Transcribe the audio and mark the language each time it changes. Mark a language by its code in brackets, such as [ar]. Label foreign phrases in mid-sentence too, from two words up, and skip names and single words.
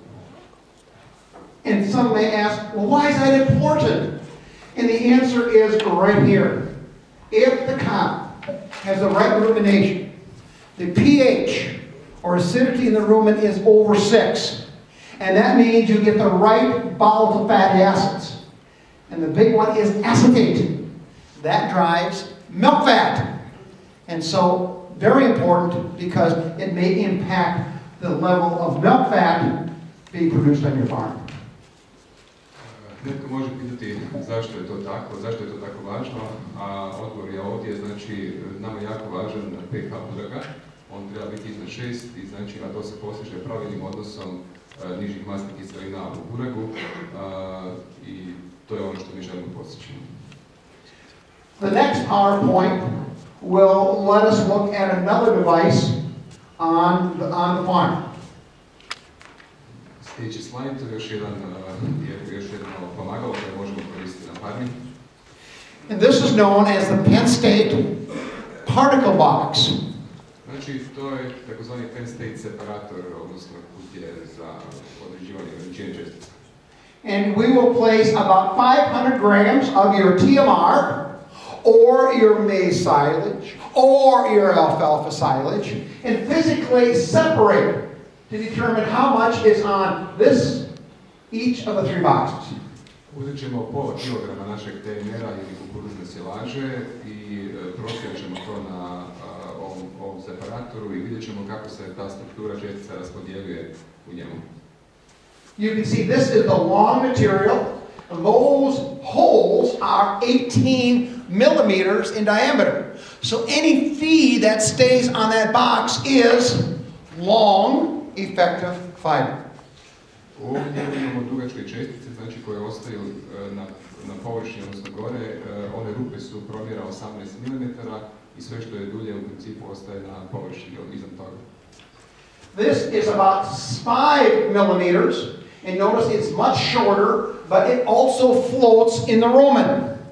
[en] And some may ask, well, why is that important? And the answer is right here. If the cow has the right rumination, the pH or acidity in the rumen is over 6. And that means you get the right volatile fatty acids. And the big one is acetate. That drives milk fat. And so, very important because it may impact the level of milk fat being produced on your farm. [hr] Netko može pitati zašto je to tako, zašto je to tako važno, a odgovor je ovdje, znači nama je jako važan pH uraga, on treba biti iznad 6 i znači a to se postiže pravilnim odnosom nižih masnih kiselina u uragu i to je ono što mi želimo postići. [en] The next PowerPoint will let us look at another device on the farm. [hr] Sljedeći slajd, to je još jedno pomagalo koje možemo koristiti na farmi. [en] And this is known as the Penn State particle box. [hr] Znači, to je takozvani Penn State separator, odnosno kutije za određivanje veličine čestica. [en] And we will place about 500 grams of your TMR, or your maize silage, or your alfalfa silage, and physically separate to determine how much is on each of the 3 boxes. [hr] Uzet ćemo pola kilograma našeg TMR-a ili kukuruzne silaže i prosjerat ćemo to na ovom separatoru i vidjet ćemo kako se ta struktura čestica raspodjeljuje u njemu. [en] You can see this is the long material. Those holes are 18 millimeters in diameter. So any feed that stays on that box is long, effective fiber. [hr] Ovdje imamo dugačke čestice, znači koje ostaju na površini, odnosno gore. One rupe su promjera 18 mm i sve što je dulje u principu ostaje na površini iznad toga. [en] This is about 5 millimeters, and notice it's much shorter, but it also floats in the rumen.